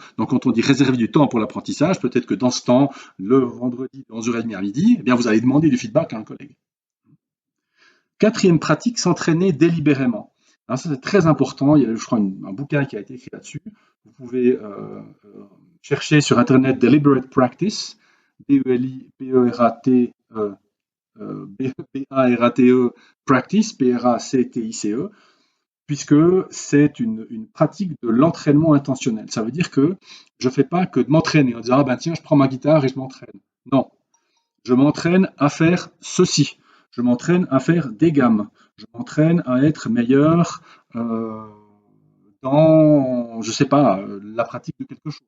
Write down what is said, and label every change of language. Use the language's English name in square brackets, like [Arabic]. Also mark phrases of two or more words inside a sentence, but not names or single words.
[French] Donc, quand on dit réserver du temps pour l'apprentissage, peut-être que dans ce temps, le vendredi de 11h30 à midi, eh bien, vous allez demander du feedback à un collègue. Quatrième pratique, s'entraîner délibérément. Alors ça, c'est très important. Il y a, je crois, un bouquin qui a été écrit là-dessus. Vous pouvez chercher sur Internet [English] Deliberate Practice, D-E-L-I-B-E-R-A-T-E, B-A-R-A-T-E, Practice, P-R-A-C-T-I-C-E, [French] puisque c'est une pratique de l'entraînement intentionnel. Ça veut dire que je ne fais pas que de m'entraîner en disant « Ah ben tiens, je prends ma guitare et je m'entraîne ». Non, je m'entraîne à faire ceci. Je m'entraîne à faire des gammes. Je m'entraîne à être meilleur dans, je sais pas, la pratique de quelque chose.